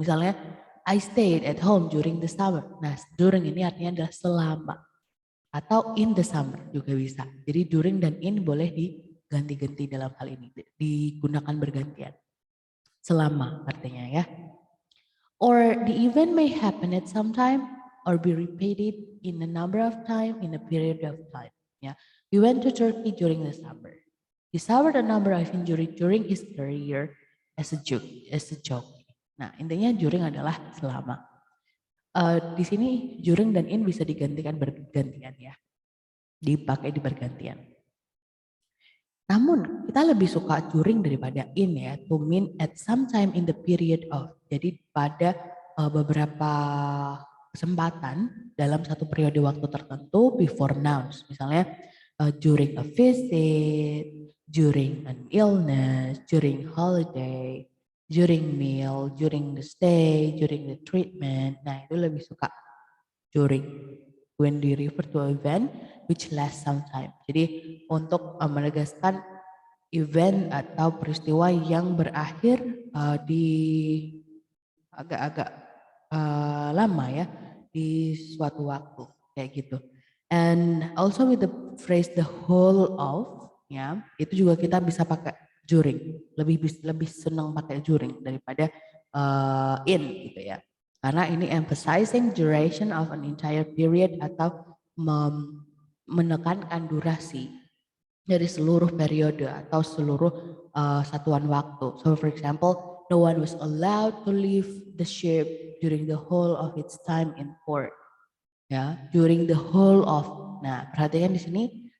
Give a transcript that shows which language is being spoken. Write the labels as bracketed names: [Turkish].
[English] Misalnya, I stayed at home during the summer. [Indonesian] Nah, during ini artinya adalah selama. Atau [English] in the summer [Indonesian] juga bisa. Jadi during dan in boleh diganti-ganti dalam hal ini. Digunakan bergantian. Selama artinya ya. [English] Or the event may happen at some time or be repeated in a number of time in a period of time. Yeah. We went to Turkey during the summer. He suffered a number of injuries during his career as a jockey. [Indonesian] Nah, intinya during adalah selama. Di sini during dan in bisa digantikan bergantian ya. Dipakai di bergantian. Namun kita lebih suka [English] during daripada in ya, to mean at some time in the period of. [Indonesian] Jadi pada beberapa kesempatan dalam satu periode waktu tertentu [English] before nouns. Misalnya during a visit, during an illness, during holiday, during meal, during the stay, during the treatment. [Indonesian] Nah itu lebih suka during. [English] When they refer to an event which lasts some time. [Indonesian] Jadi untuk menegaskan event atau peristiwa yang berakhir di agak-agak lama ya di suatu waktu kayak gitu. [English] And also with the phrase the whole of [Indonesian] ya itu juga kita bisa pakai [English] during. [Indonesian] Lebih senang pakai during daripada in gitu ya. Karena ini [English] emphasizing duration of an entire period [Indonesian] atau menekankan durasi dari seluruh periode atau seluruh satuan waktu. [English] So for example, no one was allowed to leave the ship during the whole of its time in port. Ya, during the whole of. [Indonesian] Nah, perhatikan di sini